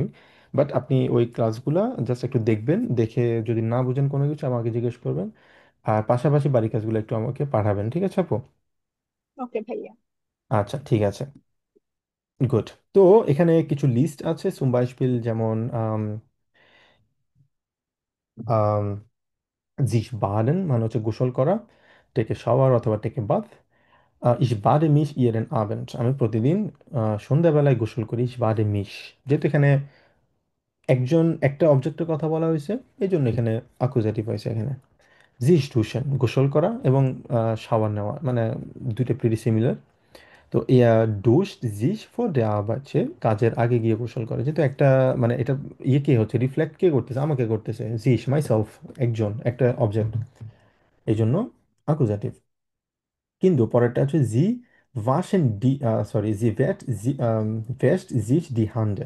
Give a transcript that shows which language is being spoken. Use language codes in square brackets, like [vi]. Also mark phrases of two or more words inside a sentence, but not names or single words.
[bn] বাট আপনি ওই ক্লাসগুলা জাস্ট একটু দেখবেন, দেখে যদি না বুঝেন কোনো কিছু আমাকে জিজ্ঞেস করবেন। আর পাশাপাশি বাড়ি কাজগুলো একটু আমাকে পাঠাবেন, ঠিক আছে আপু? ওকে ভাইয়া। আচ্ছা ঠিক আছে, গুড। তো এখানে কিছু লিস্ট আছে [de] zum Beispiel, [bn] যেমন আম, [de] sich baden [bn] মানে হচ্ছে গোসল করা, [en] take shower [bn] অথবা [en] take bath. [de] ich bade mich jeden Abend, [bn] আমি প্রতিদিন সন্ধ্যাবেলায় গোসল করি। [de] ich bade mich, [bn] যেহেতু এখানে একজন একটা অবজেক্টের কথা বলা হয়েছে, এই জন্য এখানে আকুজাটিভ হয়েছে এখানে। [de] sich duschen [bn] গোসল করা এবং শাওয়ার নেওয়া, মানে দুইটা প্রিটি সিমিলার। [de] তো duscht sich vor der Arbeit, [bn] সে কাজের আগে গিয়ে গোসল করে, যেহেতু একটা মানে এটা ইয়ে কে হচ্ছে, রিফ্লেক্ট কে করতেছে, আমাকে করতেছে, sich myself, একজন একটা অবজেক্ট, এই জন্য আকুজাটিভ। কিন্তু পরেরটা হচ্ছে [de] sie waschen die, সরি sie wat sie wäscht sich die Hände.